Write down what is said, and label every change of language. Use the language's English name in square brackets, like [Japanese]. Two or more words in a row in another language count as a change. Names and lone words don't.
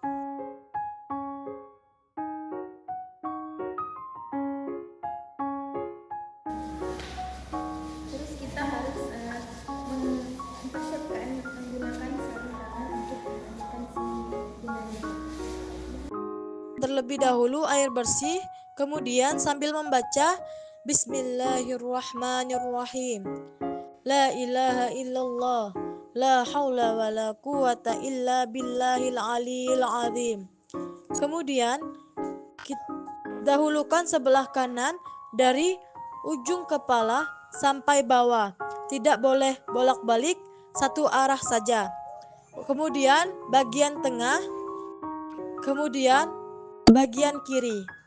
[Indonesian] Terus kita harus mempersiapkan menggunakan sarung tangan untuk memandikan si jenazah. Terlebih dahulu air bersih, kemudian sambil membaca Bismillahirrahmanirrahim. [Arabic] لا إله إلا الله، لا حول ولا قوة إلا بالله العلي العظيم. [Indonesian] Kemudian dahulukan sebelah kanan dari ujung kepala sampai bawah. Tidak boleh bolak-balik, satu arah saja. Kemudian bagian tengah, kemudian bagian kiri.